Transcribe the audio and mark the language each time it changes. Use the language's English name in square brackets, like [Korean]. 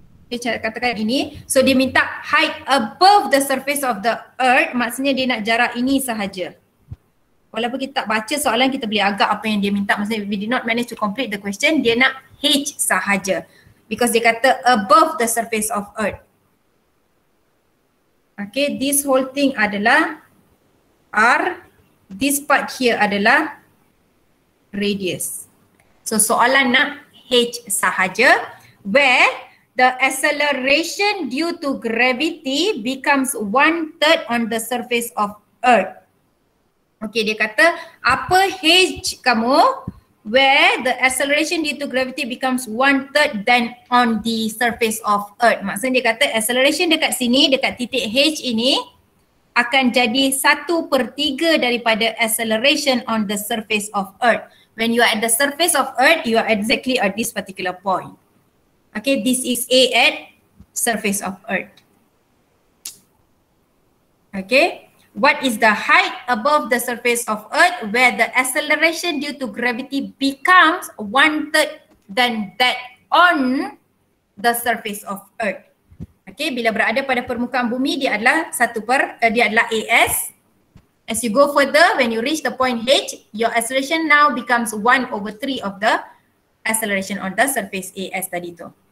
[Malay] Okay, katakan ini. So dia minta [English] height above the surface of the earth, [Malay] maksudnya dia nak jarak ini sahaja. Walaupun kita tak baca soalan, kita boleh agak apa yang dia minta. Maksudnya [English] we did not manage to complete the question, [Malay] dia nak H sahaja. [English] Because [Malay] dia kata [English] above the surface of earth. Okay, this whole thing adalah R. This part here adalah radius. So [Malay] soalan nak H sahaja, [English] where the acceleration due to gravity becomes 1/3 on the surface of earth. Okay, [Malay] dia kata apa H kamu [English] where the acceleration due to gravity becomes 1/3 than on the surface of earth. Maksudnya dia kata acceleration dekat sini, dekat titik H ini akan jadi 1/3 daripada acceleration on the surface of earth. When you are at the surface of earth, you are exactly at this particular point. Okay, this is A at surface of earth. Okay, what is the height above the surface of earth where the acceleration due to gravity becomes 1/3 than that on the surface of earth. [Malay] Okay, bila berada pada permukaan bumi, dia adalah dia adalah AS. [English] As you go further, when you reach the point H, your acceleration now becomes 1/3 of the acceleration on the surface AS [Malay] tadi tu.